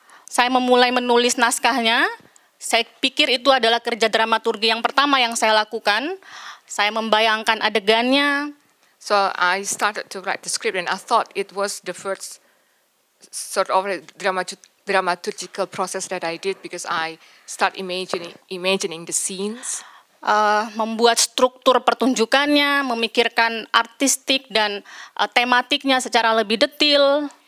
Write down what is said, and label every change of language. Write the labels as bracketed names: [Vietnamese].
[Indonesian] Saya memulai menulis naskahnya. Saya pikir itu adalah kerja dramaturgi yang pertama yang saya lakukan. Saya membayangkan adegannya. [English] So I started to write the script, and I thought it was the first sort of dramaturgical process that I did because I start imagining the scenes. [Indonesian] Membuat struktur pertunjukannya, memikirkan artistik dan tematiknya secara lebih detail.